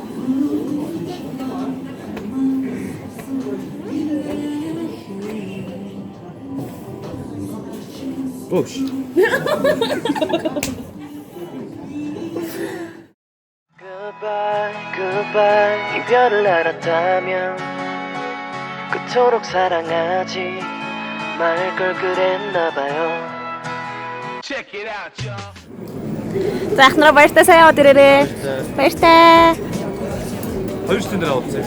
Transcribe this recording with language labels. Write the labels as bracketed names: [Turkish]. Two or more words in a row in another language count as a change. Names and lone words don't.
[English] Boş. Goodbye, goodbye. [Korean] 이별을 알았다면 그토록 사랑하지 말 걸 그랬나봐요. [Mongolian] За ахнараа баяртай сайн яваад ирээрээ. Баяртай. Хоёр шин дээр авчихсан.